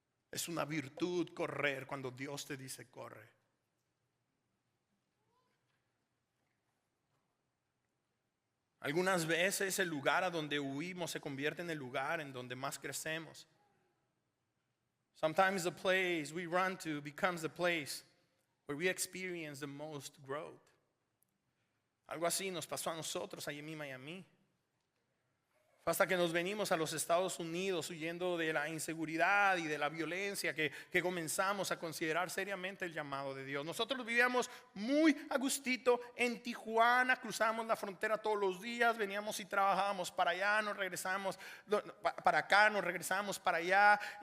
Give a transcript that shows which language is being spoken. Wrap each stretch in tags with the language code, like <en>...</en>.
<es>Es una virtud correr cuando Dios te dice corre. Algunas veces el lugar a donde huimos se convierte en el lugar en donde más crecemos.</es> <en>Sometimes the place we run to becomes the place where we experience the most growth.</en> <es>Algo así nos pasó a nosotros, a Yemima y a mí. Hasta que nos venimos a los Estados Unidos huyendo de la inseguridad y de la violencia que comenzamos a considerar seriamente el llamado de Dios. Nosotros vivíamos muy a gustito en Tijuana, cruzábamos la frontera todos los días, veníamos y trabajábamos para allá, nos regresábamos para acá, nos regresábamos para allá.</es>